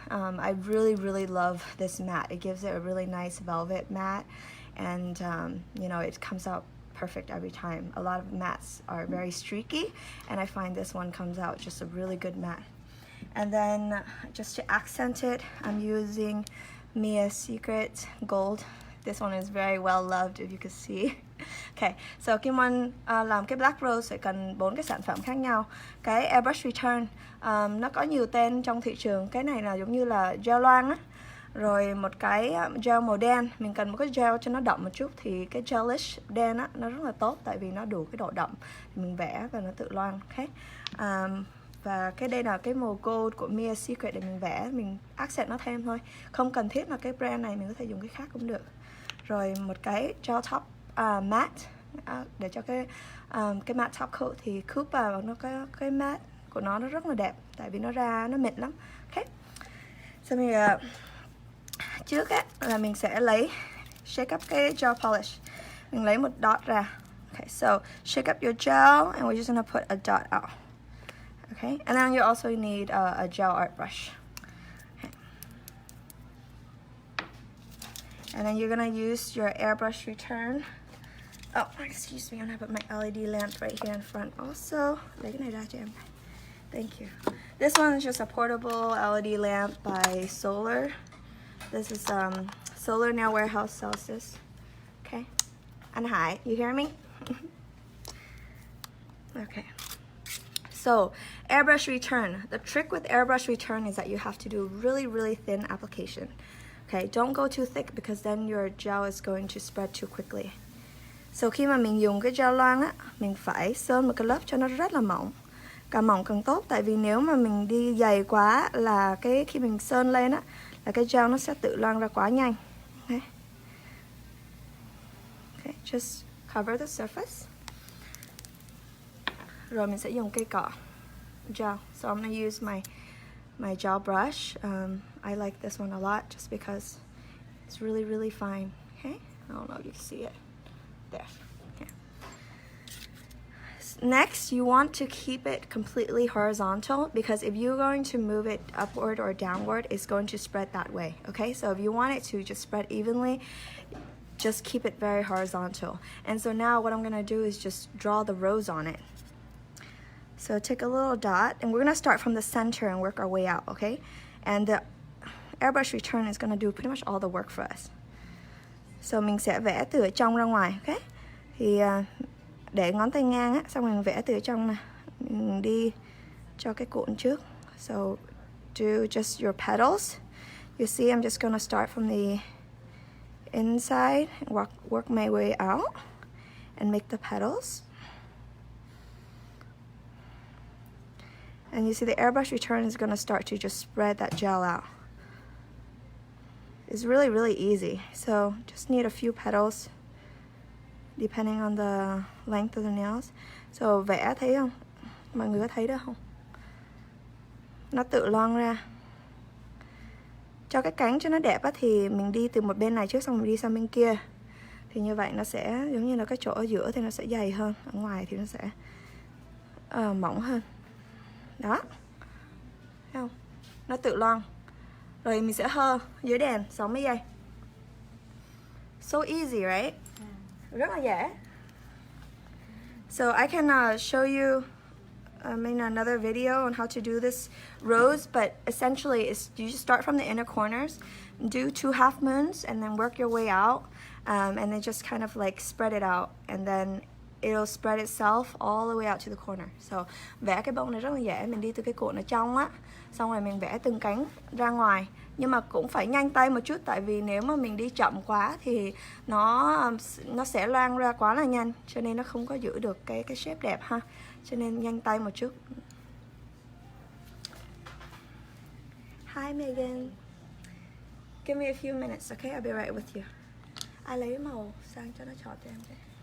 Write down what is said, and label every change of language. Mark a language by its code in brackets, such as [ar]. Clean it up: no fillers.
[en] I really love this matte. It gives it a really nice velvet matte, and it comes out perfect every time. A lot of mattes are very streaky, and I find this one comes out just a really good matte. And then just to accent it, I'm using Mia's Secret Gold. This one is very well loved, if you can see. [vi] Okay, so Kim Won làm cái Black Rose sẽ cần 4 cái sản phẩm khác nhau. Cái Airbrush Return nó có nhiều tên trong thị trường. Cái này là giống như là gel loang á. Rồi một cái gel màu đen, mình cần một cái gel cho nó đậm một chút. Thì cái Gelish đen á, nó rất là tốt tại vì nó đủ cái độ đậm. Mình vẽ và nó tự loang. Okay. Và cái đây là cái màu gold của Mia's Secret để mình vẽ, mình accent nó thêm thôi. Không cần thiết là cái brand này, mình có thể dùng cái khác cũng được. Rồi một cái gel top matte để cho cái matte top coat thì Coupa nó cái matte của nó rất là đẹp tại vì nó mịn lắm. Okay. So mình trước á là mình sẽ shake up cái gel polish. Mình lấy một dot ra. [en] Okay, so shake up your gel and we're just gonna put a dot out. Okay, and then you also need a gel art brush. Okay. And then you're gonna use your airbrush return. Oh, excuse me, I'm gonna put my LED lamp right here in front also. [vi] Lấy cái này ra cho em. [en] Thank you. This one is just a portable LED lamp by Solar. This is Solar Nail Warehouse sells this. Okay. And hi, you hear me? Okay. So, airbrush return. The trick with airbrush return is that you have to do really thin application. Okay, don't go too thick because then your gel is going to spread too quickly. [vi] So khi mà mình dùng cái gel loang á, mình phải sơn một cái lớp cho nó rất là mỏng. Càng mỏng càng tốt, tại vì nếu mà mình đi dày quá là khi mình sơn lên á, là cái gel nó sẽ tự loang ra quá nhanh. [en] Okay. Okay, just cover the surface. [vi] Rồi mình sẽ dùng cây cọ gel. [en] So I'm gonna use my gel brush. I like this one a lot just because it's really fine. Okay, I don't know if you can see it. There. Okay. Next, you want to keep it completely horizontal because if you're going to move it upward or downward, it's going to spread that way. Okay, so if you want it to just spread evenly, just keep it very horizontal. And so now what I'm gonna do is just draw the rose on it. So take a little dot, and we're gonna start from the center and work our way out, okay? And the airbrush return is gonna do pretty much all the work for us. [vi] So mình sẽ vẽ từ ở trong ra ngoài, okay? Thì để ngón tay ngang á, xong mình vẽ từ ở trong nè. Mình đi cho cái cuộn trước. [en] So do just your petals. You see, I'm just gonna start from the inside and work my way out and make the petals. And you see the airbrush return is going to start to just spread that gel out. It's really easy. So just need a few petals depending on the length of the nails. [vi] So vẽ thấy không? Mọi người có thấy đó không? Nó tự loang ra. Cho cái cánh cho nó đẹp á, thì mình đi từ một bên này trước xong mình đi sang bên kia. Thì như vậy nó sẽ giống như là cái chỗ ở giữa thì nó sẽ dày hơn, ở ngoài thì nó sẽ mỏng hơn. Đó. nó tự loang. Rồi mình sẽ hơ dưới đèn 60 giây. [en] So easy, right? [vi] Rất là dễ. [en] So I can show you in another video on how to do this rose, but essentially it's, you just start from the inner corners, do 2 half moons, and then work your way out, and then just kind of like spread it out, and then it'll spread itself all the way out to the corner. [vi] So vẽ cái bông này rất là dễ, mình đi từ cái cuộn ở trong á, xong rồi mình vẽ từng cánh ra ngoài, nhưng mà cũng phải nhanh tay một chút, tại vì nếu mà mình đi chậm quá thì nó sẽ loang ra quá là nhanh, cho nên nó không có giữ được cái shape đẹp ha, cho nên nhanh tay một chút. [en] Hi Megan, give me a few minutes, okay? I'll be right with you. [vi] Ai lấy màu sang cho nó chọn cho em cái.